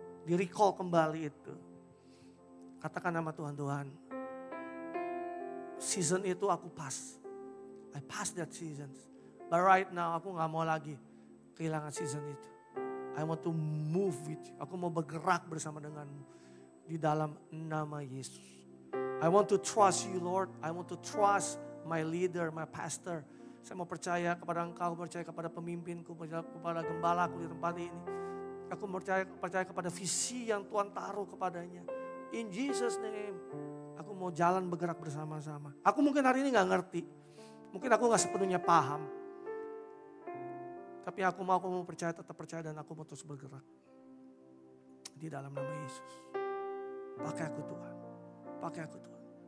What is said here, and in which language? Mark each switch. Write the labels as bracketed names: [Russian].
[Indonesian] Di-recall kembali itu. Katakan nama Tuhan, Tuhan. [English] Season [Indonesian] itu aku [English] pass. I pass that season. But right now [Indonesian] aku gak mau lagi kehilangan season itu. [English] I want to move with you. [Indonesian] Aku mau bergerak bersama denganmu. Di dalam nama Yesus. [English] I want to trust you Lord. I want to trust my leader, my pastor. [Indonesian] Saya mau percaya kepada engkau, percaya kepada pemimpinku, percaya kepada gembalaku di tempat ini. Aku percaya kepada visi yang Tuhan taruh kepadanya. [English] In Jesus name. [Indonesian] Aku mau jalan bergerak bersama-sama. Aku mungkin hari ini gak ngerti. Mungkin aku gak sepenuhnya paham. Tapi aku mau percaya, tetap percaya dan aku mau terus bergerak. di dalam nama Yesus. Pakai aku Tuhan. Pakai aku Tuhan.